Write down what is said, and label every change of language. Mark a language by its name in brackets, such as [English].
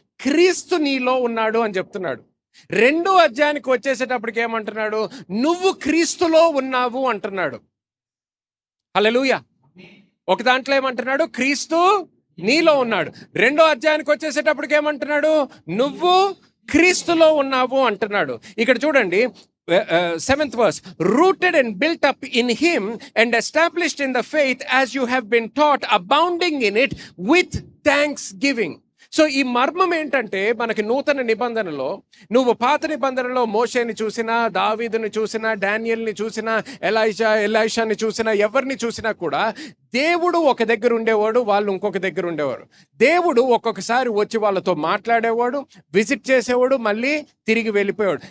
[Telugu] క్రీస్తు నీలో ఉన్నాడు అని చెప్తున్నాడు. 2వ అధ్యాయానికి వచ్చేసేటప్పటికి ఏమంటున్నాడు? నువ్వు క్రీస్తులో ఉన్నావు అంటున్నాడు. హల్లెలూయా. ఒక దాంట్లో ఏమంటున్నాడు? క్రీస్తు నీలో ఉన్నాడు. 2వ అధ్యాయానికి వచ్చేసేటప్పటికి ఏమంటున్నాడు? నువ్వు క్రీస్తులో ఉన్నావు అంటున్నాడు. ఇక్కడ చూడండి, [English] 7th verse, rooted and built up in him and established in the faith as you have been taught, abounding in it with thanksgiving. [Telugu] So ఈ మర్మం ఏంటంటే, మనకి నూతన నిబంధనలో నువ్వు పాత నిబంధనలో మోషేని చూసినా, దావీదుని చూసినా, డానియల్ని చూసినా, ఎలైషాని చూసినా, ఎవరిని చూసినా కూడా దేవుడు ఒక దగ్గర ఉండేవాడు, వాళ్ళు ఇంకొక దగ్గర ఉండేవారు. దేవుడు ఒక్కొక్కసారి వచ్చి వాళ్ళతో మాట్లాడేవాడు, విజిట్ చేసేవాడు, మళ్ళీ తిరిగి వెళ్ళిపోయాడు.